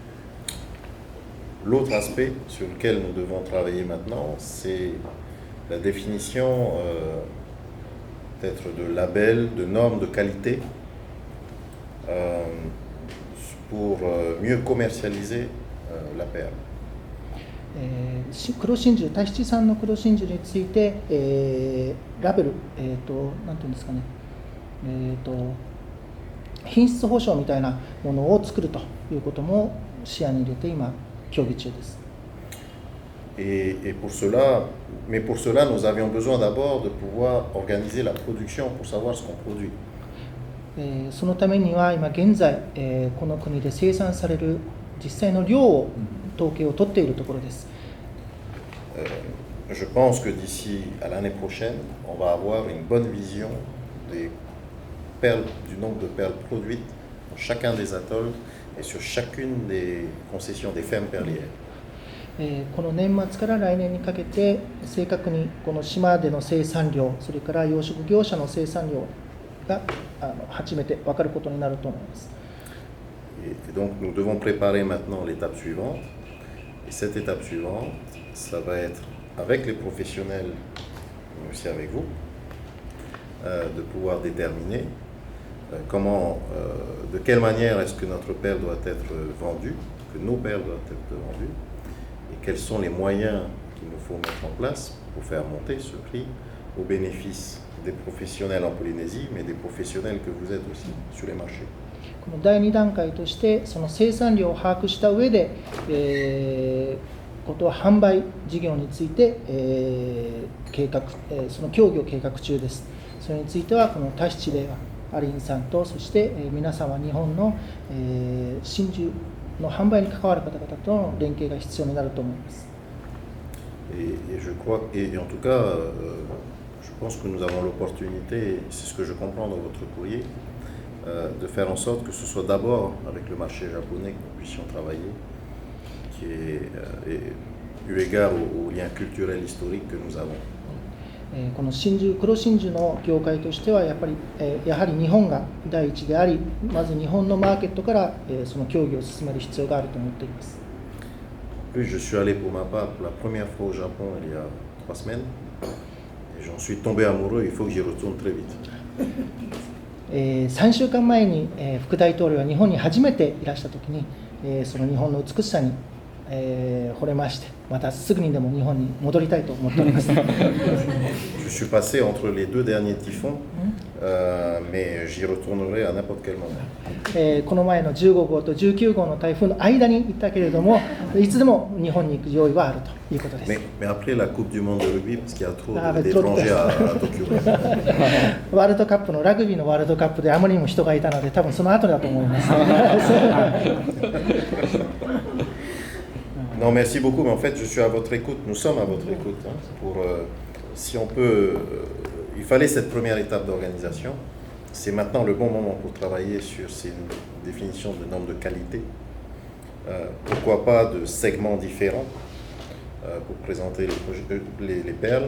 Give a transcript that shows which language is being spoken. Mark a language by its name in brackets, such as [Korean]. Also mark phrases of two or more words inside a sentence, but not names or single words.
[French] L'autre aspect sur lequel nous devons travailler maintenant, c'est la définition peut-être de labels, de normes de qualité pour mieux commercialiser la perle. [Japanese] 黒真珠、タヒチ産の黒真珠について、ラベル、なんていうんですかね、品質保証みたいなものを作るということも視野に入れて今協議中です。 [French] Et pour cela, mais pour cela, nous avions besoin d'abord de pouvoir organiser la production pour savoir ce qu'on produit. [Japanese] そのためには今現在、この国で生産される実際の量を統計を取っているところです。 [French] Je pense que d'ici à l'année prochaine, on va avoir une bonne vision des perles, du nombre de perles produites dans chacun des atolls et sur chacune des concessions des fermes perlières. [Japanese] この年末から来年にかけて正確にこの島での生産量、それから養殖業者の生産量が初めて分かることになると思います。 [French] Et donc nous devons préparer maintenant l'étape suivante. Et cette étape suivante, ça va être avec les professionnels, mais aussi avec vous, de pouvoir déterminer comment, de quelle manière est-ce que notre perle doit être vendue, que nos perles doivent être vendues, et quels sont les moyens qu'il nous faut mettre en place pour faire monter ce prix au bénéfice des professionnels en Polynésie, mais des professionnels que vous êtes aussi sur les marchés. [Japanese] この第2段階としてその生産量を把握した上で、ことは販売事業について、計画、その協議を計画中です。それについてはこのタヒチではアリンさんとそして、皆様日本の、真珠の販売に関わる方々との連携が必要になると思います。 [French] Et je crois, et en tout cas, je pense que nous avons l'opportunité, c'est ce que je comprends dans votre courrier, de faire en sorte que ce soit d'abord avec le marché japonais que nous puissions travailler, qui est eu égard au lien culturel historique que nous avons. [Japanese] この黒真珠の業界としてはやはり日本が第一であり、まず日本のマーケットからその協議を進める必要があると思っています。 [French] Puis je suis allé pour ma part pour la première fois au Japon il y a 3 semaines et j'en suis tombé amoureux, il faut que j'y retourne très vite. [Japanese] 3 週間前に副大統領は日本に初めていらしたときにその日本の美しさに惚れまして、またすぐにでも日本に戻りたいと思っております。 [French] Je suis passé entre les 2 derniers typhons, mais j'y retournerai à n'importe quel moment. [Japanese] この前の15号と19号の台風の間に行ったけれども、いつでも日本に行く用意はあるということです。 [French] Mais après la Coupe du Monde de rugby, parce qu'il y a trop d'étrangers à Tokyo. [Japanese] ワールドカップのラグビーのワールドカップであまりにも人がいたので、多分その後だと思います。 [French] Non, merci beaucoup, mais en fait, je suis à votre écoute, nous sommes à votre écoute, hein, pour, si on peut, il fallait cette première étape d'organisation, c'est maintenant le bon moment pour travailler sur ces définitions de normes de qualité, pourquoi pas de segments différents pour présenter les perles.